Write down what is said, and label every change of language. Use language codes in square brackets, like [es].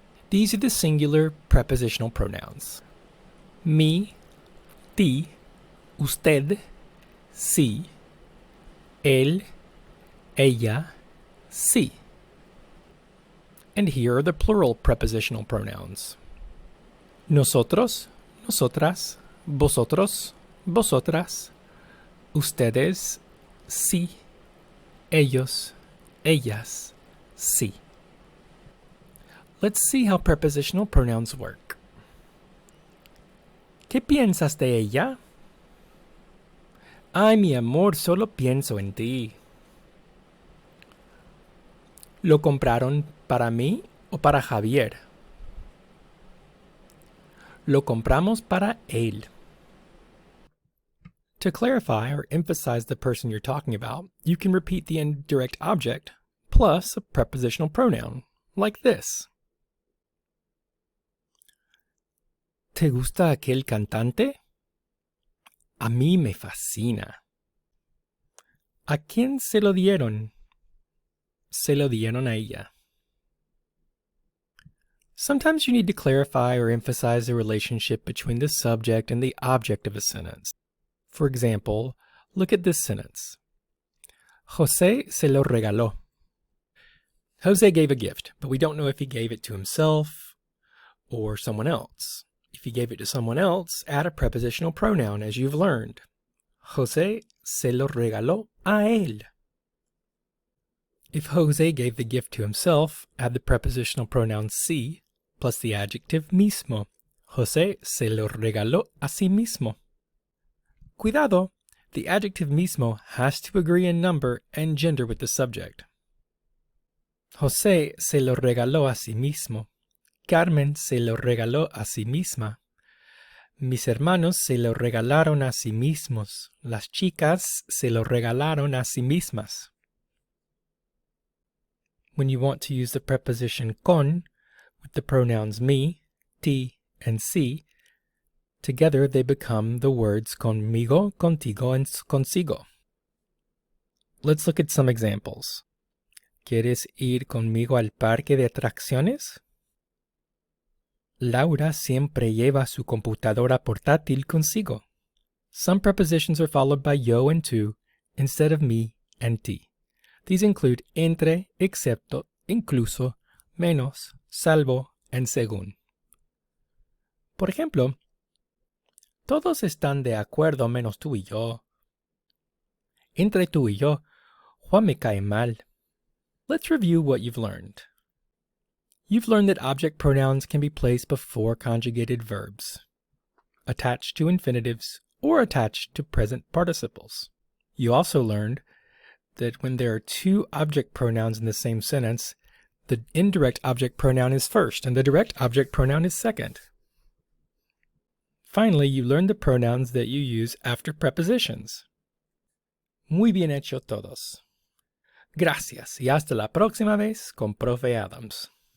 [en] These are the singular prepositional pronouns. [es] Me, ti, usted, si, él, ella, si. [en] And here are the plural prepositional pronouns. [es] Nosotros, nosotras, vosotros, vosotras, ustedes, sí, ellos, ellas, sí. [en] Let's see how prepositional pronouns work. [es] ¿Qué piensas de ella? Ay, mi amor, solo pienso en ti. ¿Lo compraron para mí o para Javier? Lo compramos para él. [en] To clarify or emphasize the person you're talking about, you can repeat the indirect object plus a prepositional pronoun, like this. [es] ¿Te gusta aquel cantante? A mí me fascina. ¿A quién se lo dieron? Se lo dieron a ella. [en] Sometimes you need to clarify or emphasize the relationship between the subject and the object of a sentence. For example, look at this sentence. [es] José se lo regaló. [en] Jose gave a gift, but we don't know if he gave it to himself or someone else. If he gave it to someone else, add a prepositional pronoun as you've learned. [es] José se lo regaló a él. [en] If Jose gave the gift to himself, add the prepositional pronoun sí plus the adjective mismo. [es] José se lo regaló a sí mismo. Cuidado! [en] The adjective mismo has to agree in number and gender with the subject. [es] José se lo regaló a sí mismo. Carmen se lo regaló a sí misma. Mis hermanos se lo regalaron a sí mismos. Las chicas se lo regalaron a sí mismas. [en] When you want to use the preposition con with the pronouns me, ti, and si, together they become the words conmigo, contigo, and consigo. Let's look at some examples. [es] ¿Quieres ir conmigo al parque de atracciones? Laura siempre lleva su computadora portátil consigo. [en] Some prepositions are followed by yo and tu instead of me and ti. These include entre, excepto, incluso, menos, salvo, and según. [es] Por ejemplo, todos están de acuerdo menos tú y yo. Entre tú y yo, Juan me cae mal. [en] Let's review what you've learned. You've learned that object pronouns can be placed before conjugated verbs, attached to infinitives, or attached to present participles. You also learned that when there are two object pronouns in the same sentence, the indirect object pronoun is first and the direct object pronoun is second. Finally, you learned the pronouns that you use after prepositions. [es] Muy bien hecho todos. Gracias y hasta la próxima vez con Profe Adams.